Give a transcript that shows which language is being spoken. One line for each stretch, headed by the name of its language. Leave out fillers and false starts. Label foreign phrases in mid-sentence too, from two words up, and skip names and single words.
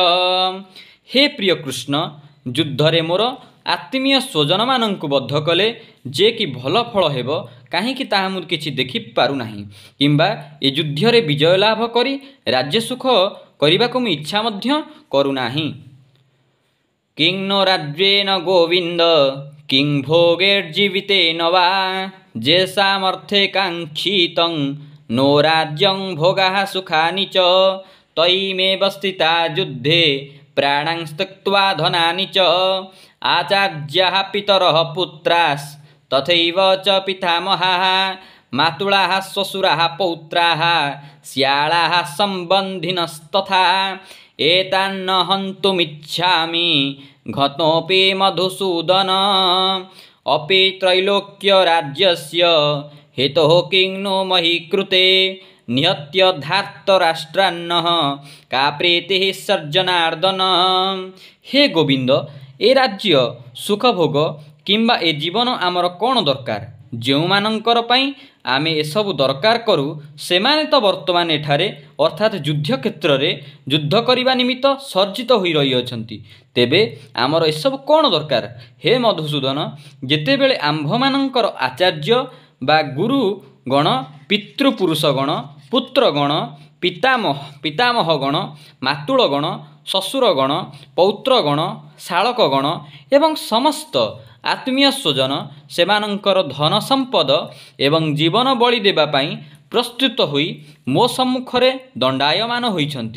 Odia: ହେ ପ୍ରିୟ କୃଷ୍ଣ, ଯୁଦ୍ଧରେ ମୋର ଆତ୍ମୀୟ ସ୍ୱଜନମାନଙ୍କୁ ବଦ୍ଧ କଲେ ଯେ କି ଭଲ ଫଳ ହେବ, କାହିଁକି ତାହା ମୁଁ କିଛି ଦେଖିପାରୁନାହିଁ, କିମ୍ବା ଏ ଯୁଦ୍ଧରେ ବିଜୟ ଲାଭ କରି ରାଜ୍ୟ ସୁଖ କରିବାକୁ ମୁଁ ଇଚ୍ଛା ମଧ୍ୟ କରୁନାହିଁ।
Sanskrit: କିଂ ନ ରାଜ୍ୟେନ ଗୋବିନ୍ଦ କିଂ ଭୋଗୈର୍ଜୀବିତେନ ବା ଯେଷାମର୍ଥେ କାଙ୍କ୍ଷିତଂ नो राज्यं भोगाः सुखानि च तयिमेव स्थिता युद्धे प्राणां त्यक्त्वा धनानि च आचार्याः पितरः पुत्राः तथैव च पितामहाः मातुलाः श्वशुराः पौत्राः श्यालाः सम्बन्धिनस्तथा एतान्न हन्तुमिच्छामि घतोऽपि मधुसूदन अपि त्रैलोक्यराज्यस्य हेतोः किं नो मही कृते निहत्य धार्तराष्ट्रान्नः का प्रीतिः सर्जनार्दन।
Odia: ହେ ଗୋବିନ୍ଦ, ଏ ରାଜ୍ୟ ସୁଖଭୋଗ କିମ୍ବା ଏ ଜୀବନ ଆମର କୌଣ ଦରକାର? ଯେଉଁମାନଙ୍କର ପାଇଁ ଆମେ ଏସବୁ ଦରକାର କରୁ ସେମାନେ ତ ବର୍ତ୍ତମାନ ଏଠାରେ ଅର୍ଥାତ୍ ଯୁଦ୍ଧ କ୍ଷେତ୍ରରେ ଯୁଦ୍ଧ କରିବା ନିମିତ୍ତ ସର୍ଜିତ ହୋଇ ରହିଅଛନ୍ତି। ତେବେ ଆମର ଏସବୁ କ'ଣ ଦରକାର? ହେ ମଧୁସୂଦନ, ଯେତେବେଳେ ଆମ୍ଭମାନଙ୍କର ଆଚାର୍ଯ୍ୟ ବା ଗୁରୁଗଣ, ପିତୃପୁରୁଷଗଣ, ପୁତ୍ରଗଣ, ପିତାମହଗଣ, ମାତୁଳଗଣ, ଶ୍ୱଶୁରଗଣ, ପୌତ୍ରଗଣ, ଶାଳକଗଣ ଏବଂ ସମସ୍ତ ଆତ୍ମୀୟ ସ୍ୱଜନ ସେମାନଙ୍କର ଧନ ସମ୍ପଦ ଏବଂ ଜୀବନ ବଳି ଦେବା ପାଇଁ ପ୍ରସ୍ତୁତ ହୋଇ ମୋ ସମ୍ମୁଖରେ ଦଣ୍ଡାୟମାନ ହୋଇଛନ୍ତି।